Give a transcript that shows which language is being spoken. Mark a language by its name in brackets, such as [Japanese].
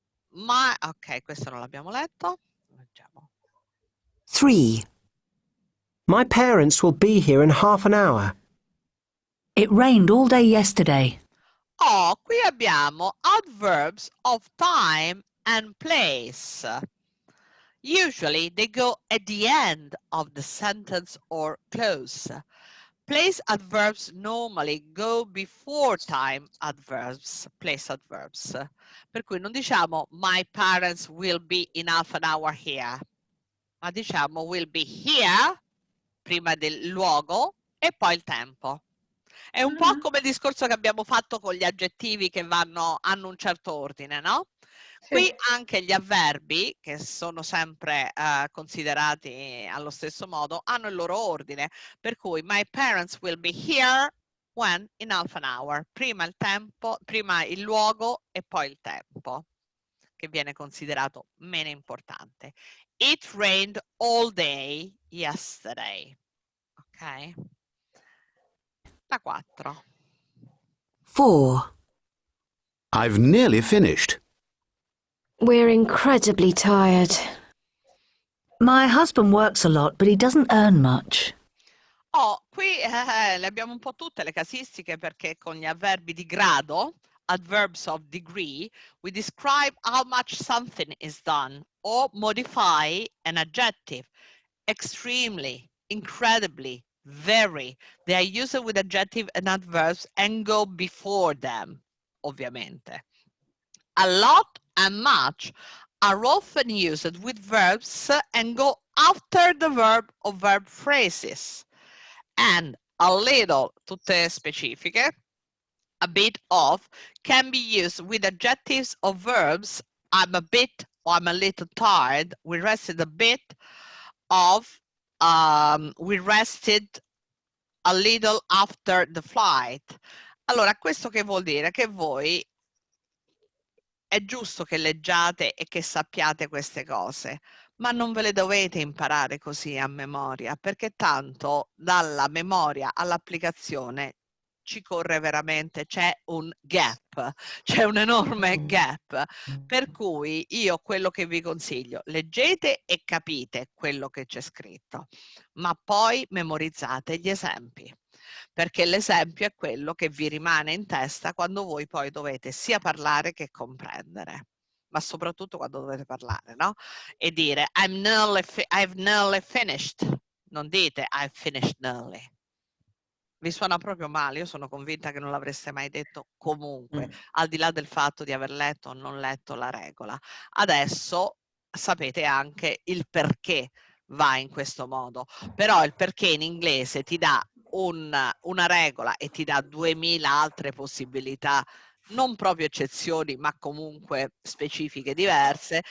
[Italian] Ok, questo non l'abbiamo letto. Leggiamo. 3. [English] My parents will be here in half an hour. It rained all day yesterday. [Italian] Oh, qui abbiamo [English] adverbs of time and place. Usually they go at the end of the sentence or clause. Place adverbs normally go before time adverbs, place adverbs. [Italian] Per cui non diciamo [English] my parents will be in half an hour here, [Italian] ma diciamo [English] will be here [Italian] prima del luogo e poi il tempo. È un po' come il discorso che abbiamo fatto con gli aggettivi che hanno un certo ordine, no? Qui anche gli avverbi, che sono sempre considerati allo stesso modo, hanno il loro ordine. Per cui [English] my parents will be here when in half an hour. [Italian] Prima il tempo, prima il luogo e poi il tempo, che viene considerato meno importante. [English] It rained all day yesterday. [Italian] Ok? La 4. [English] 4. I've nearly finished. We're incredibly tired. My husband works a lot, but he doesn't earn much. [Italian] Oh, qui le abbiamo un po' tutte le casistiche, perché con gli avverbi di grado, [English] adverbs of degree, we describe how much something is done or modify an adjective. Extremely, incredibly, very. They are used with adjective and adverbs and go before them, [Italian] ovviamente. [English] A lot and much are often used with verbs and go after the verb or verb phrases. And a little, [Italian] tutte specifiche, [English] a bit of, can be used with adjectives or verbs. I'm a bit or I'm a little tired. We rested a bit of, we rested a little after the flight. [Italian] Allora, questo che vuol dire? Che voi è giusto che leggiate e che sappiate queste cose, ma non ve le dovete imparare così a memoria, perché tanto dalla memoria all'applicazione ci corre veramente, c'è un gap, c'è un enorme gap, per cui io quello che vi consiglio, leggete e capite quello che c'è scritto, ma poi memorizzate gli esempi, perché l'esempio è quello che vi rimane in testa quando voi poi dovete sia parlare che comprendere, ma soprattutto quando dovete parlare, no? E dire [English] I've nearly finished, [Italian] non dite [English] I've finished nearly. [Italian] Vi suona proprio male, io sono convinta che non l'avreste mai detto comunque, al di là del fatto di aver letto o non letto la regola. Adesso sapete anche il perché va in questo modo, però il perché in inglese ti dà una regola e ti dà 2000 altre possibilità, non proprio eccezioni, ma comunque specifiche diverse.